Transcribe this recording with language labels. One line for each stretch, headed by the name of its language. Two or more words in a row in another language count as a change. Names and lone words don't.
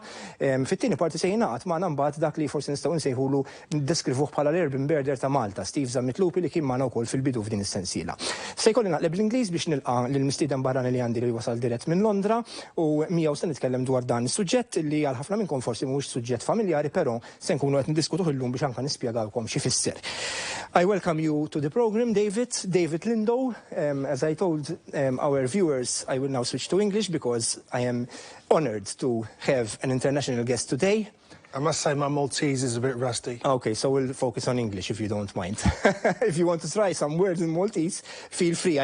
Maltese: Fit-tieni parti se jingħaqad magħna mbagħad dak li forsi nistgħu nsejħulu niddeskrivuh bħala l-Urban Birder ta' Malta, Steve Zammitlupi li kien magħna wkoll fil-bidu f'din is-sensiela. Se jkolli naqleb l-Ingliż biex nilqa' lill-mistieden barrani li għandi li wasal dirett minn Londra u miegħu se nitkellem dwar dan is-suġġett li għal ħafna minnkom forsi mhuwiex suġġett familjari, però se nkunu qed niddiskutuh illum biex anke nispjegalkom xi fisser.
English: I welcome you to the program, David Lindo. As I told our viewers, I will now switch to English because I am honored to have an international guest today. I must say my Maltese is a bit rusty. Okay, so we'll focus on English if you don't mind. If you want to try some words in Maltese, feel free.